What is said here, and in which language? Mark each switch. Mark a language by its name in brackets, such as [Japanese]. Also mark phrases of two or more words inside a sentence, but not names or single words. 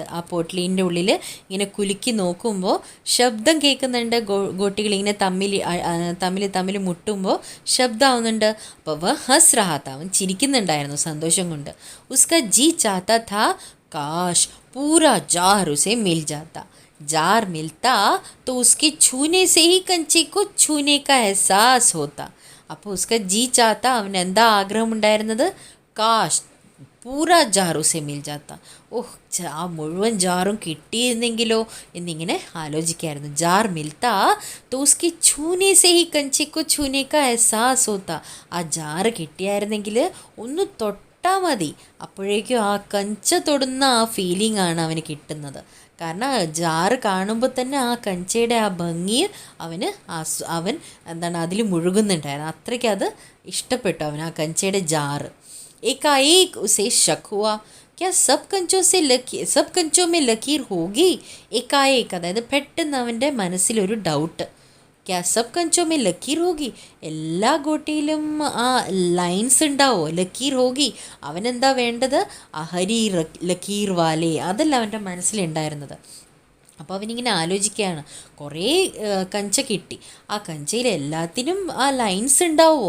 [Malayalam] ആ പോട്ട്ലീൻ്റെ ഉള്ളിൽ ഇങ്ങനെ കുലുക്കി നോക്കുമ്പോൾ ശബ്ദം കേൾക്കുന്നുണ്ട്. ഗോട്ടികളിങ്ങനെ തമ്മിൽ മുട്ടുമ്പോൾ ശബ്ദമാവുന്നുണ്ട്. അപ്പോൾ [Hindi] वह हँस रहा था, [Malayalam] അവൻ ചിരിക്കുന്നുണ്ടായിരുന്നു സന്തോഷം കൊണ്ട്. [Hindi] उसका जी चाहता था काश पूरा जार उसे मिल जाता. जार मिलता तो उसके छूने से ही कंचे को छूने का एहसास होता. [Malayalam] അപ്പോൾ [Hindi] उसका जी चाहता, [Malayalam] അവൻ എന്താ ആഗ്രഹമുണ്ടായിരുന്നത്? [Hindi] काश पूरा जारु से मिल जाता. [Malayalam] ഓഹ്, ആ മുഴുവൻ ജാറും കിട്ടിയിരുന്നെങ്കിലോ എന്നിങ്ങനെ ആലോചിക്കായിരുന്നു. [Hindi] जार मिलता तो उसकी छूने से ही कंचे को छूने का एहसास होता. [Malayalam] ആ ജാറ് കിട്ടിയായിരുന്നെങ്കിൽ ഒന്ന് തൊട്ടാൽ മതി അപ്പോഴേക്കും ആ കഞ്ച തൊടുന്ന ആ ഫീലിംഗ് ആണ് അവന് കിട്ടുന്നത്. കാരണം ജാറ് കാണുമ്പോൾ തന്നെ ആ കഞ്ചയുടെ ആ ഭംഗി അവൻ എന്താണ് അതിൽ മുഴുകുന്നുണ്ടായിരുന്നു. അത്രയ്ക്ക് അത് ഇഷ്ടപ്പെട്ടു അവൻ ആ കഞ്ചയുടെ ജാറ്. [Hindi] एकाएक उसे शक हुआ, क्या सब कंचों में लकीर होगी? [Malayalam] एकाएक അതായത് പെട്ടെന്ന് അവൻ്റെ മനസ്സിലൊരു ഡൗട്ട്. [Hindi] क्या सब कंचों में लकीर होगी, [Malayalam] എല്ലാ ഗോട്ടിയിലും ആ ലൈൻസ് ഉണ്ടാവോ? [Hindi] लकीर होगी, [Malayalam] അവനെന്താ വേണ്ടത്? [Hindi] हरी लकीर वाले, [Malayalam] അതല്ല അവൻ്റെ മനസ്സിലുണ്ടായിരുന്നത്. അപ്പോൾ അവനിങ്ങനെ ആലോചിക്കുകയാണ്, കുറേ കഞ്ച കിട്ടി, ആ കഞ്ചയിൽ എല്ലാത്തിനും ആ ലൈൻസ് ഉണ്ടാവുമോ?